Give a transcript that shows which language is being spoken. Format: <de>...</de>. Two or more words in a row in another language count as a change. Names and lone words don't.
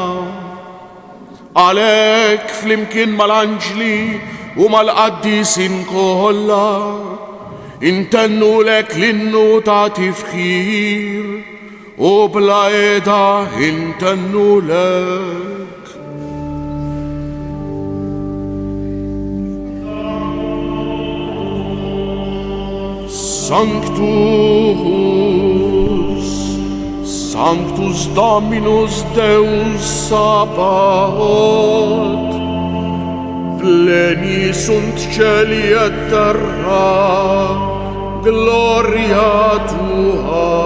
<mt>Għalhekk flimkien mal-anġli u mal-qaddisin kollha intennulek l-innu ta' tifħir u bla qiegħda intennulek.</mt> <la>Sanctus, Sanctus Dominus Deus Sabaoth, pleni sunt cieli et terra, gloria tua.</la>